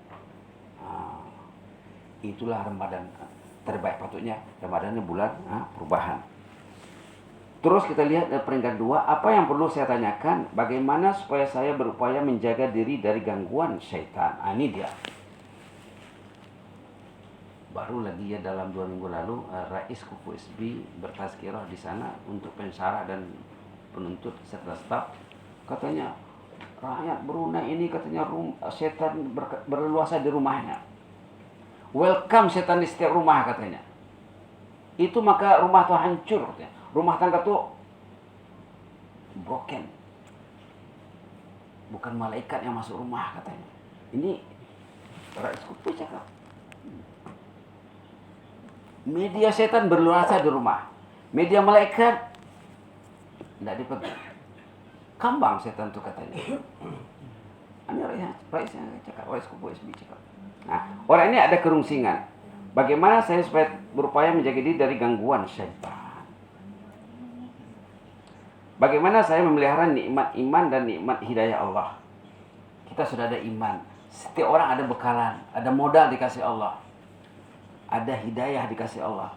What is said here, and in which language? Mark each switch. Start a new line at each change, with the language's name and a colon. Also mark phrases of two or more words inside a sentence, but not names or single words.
Malay: Itulah Ramadan terbaik, patutnya Ramadan ini bulan perubahan. Terus kita lihat peringkat 2, apa yang perlu saya tanyakan, bagaimana supaya saya berupaya menjaga diri dari gangguan syaitan. Ini dia. Baru lagi ya dalam 2 minggu lalu Rais Kufu SB bertazkirah di sana untuk pensyarah dan penuntut serta staf. Katanya rakyat Brunei ini katanya setan berleluasa di rumahnya. Welcome setan di setiap rumah katanya. Itu maka rumah tuh hancur katanya. Rumah tangga tuh broken. Bukan malaikat yang masuk rumah katanya. Ini Rais Kufu cakap. Media setan berluasa di rumah. Media malaikat tidak dipegang. Kambang setan itu katanya. Ini Rais yang cakap, Rais Kufu SB cakap. Nah, orang ini ada kerungsingan. Bagaimana saya supaya berupaya menjaga diri dari gangguan syaitan? Bagaimana saya memelihara nikmat iman dan nikmat hidayah Allah? Kita sudah ada iman. Setiap orang ada bekalan, ada modal dikasih Allah. Ada hidayah dikasih Allah.